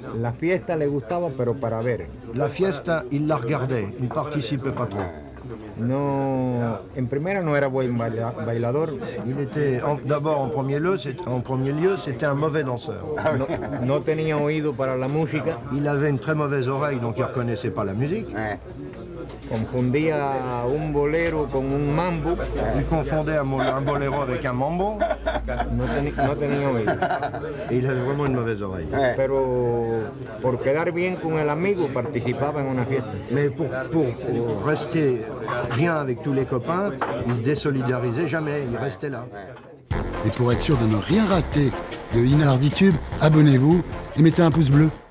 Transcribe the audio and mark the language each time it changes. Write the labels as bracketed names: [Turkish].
[Spanish] La fiesta le gustaba, pero para ver. [French] La fiesta, il la regardait, il ne participait pas trop. [Spanish] No, en primera no era buen bailador. [French] Il était, d'abord en premier lieu, c'était un mauvais danseur. [Spanish] No tenía oído para la música. [French] Il avait une très mauvaise oreille, donc il ne reconnaissait pas la musique. [Spanish] Confundía un bolero con un mambo. [French] Il confondait un boléro avec un mambo. [Spanish] No tenía oído. [French] Et il avait vraiment une mauvaise oreille. [Spanish] Pero por quedar bien con el amigo participaba en una fiesta. [French] Mais pour rester bien avec tous les copains, il se désolidarisait jamais, il restait là. Et pour être sûr de ne rien rater de Inarditube, abonnez-vous et mettez un pouce bleu.